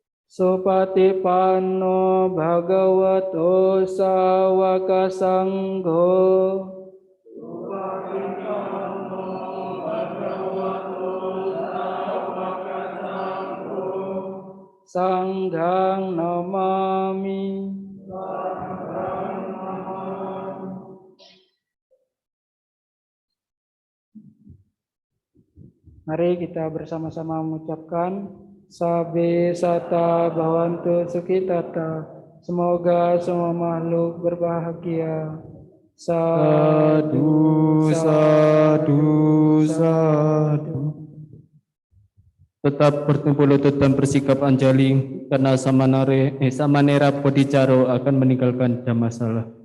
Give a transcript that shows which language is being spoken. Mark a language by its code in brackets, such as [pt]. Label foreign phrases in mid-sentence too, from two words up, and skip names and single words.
[pi] Supatipanno bhagavato sawaka sangho. Sanghang namami. [id] Mari kita bersama-sama mengucapkan [pi] Sabe sata bhavantu sukhitata. [id] Semoga semua makhluk berbahagia. [pi] Sadu, sadu, sadu. [id] Tetap bertumpul lutut dan bersikap anjali karena Samanera Bodhicaro akan meninggalkan Dhammasala.